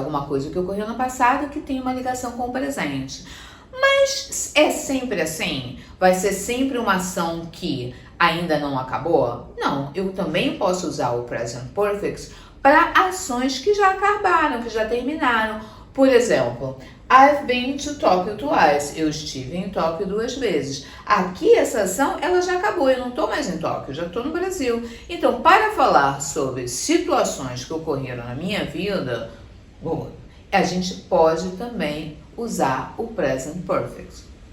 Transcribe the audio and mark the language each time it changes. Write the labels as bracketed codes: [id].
[pt] Alguma coisa que ocorreu no passado que tem uma ligação com o presente. Mas é sempre assim? Vai ser sempre uma ação que ainda não acabou? Não, eu também posso usar o Present Perfect para ações que já acabaram, que já terminaram. Por exemplo, [en] I've been to Tokyo twice. [pt] Eu estive em Tóquio 2 vezes. Aqui, essa ação, ela já acabou. Eu não estou mais em Tóquio, já estou no Brasil. Então, para falar sobre situações que ocorreram na minha vida, a gente pode também usar o Present Perfect.